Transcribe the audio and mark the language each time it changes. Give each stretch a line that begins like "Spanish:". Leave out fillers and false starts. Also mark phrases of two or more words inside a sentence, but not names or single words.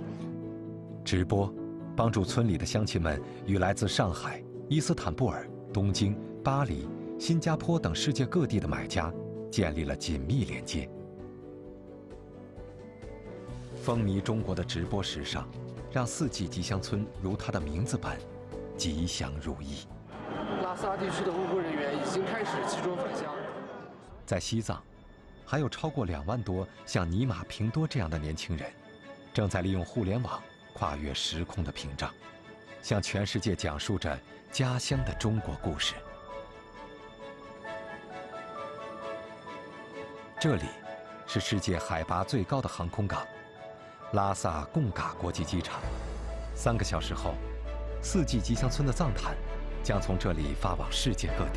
Chinese: 直播幫助村裡的鄉親們與來自上海、伊斯坦布爾、東京、巴黎、新加坡等世界各地的買家建立了緊密連接。風靡中國的直播時尚，讓4季吉祥村如它的名字般吉祥如意。拉薩地區的物流人員已經開始集中返鄉。在西藏还有超过2万多像尼玛平多这样的年轻人，正在利用互联网跨越时空的屏障，向全世界讲述着家乡的中国故事。这里是世界海拔最高的航空港——拉萨贡嘎国际机场。3个小时后，4季吉祥村的藏毯将从这里发往世界各地。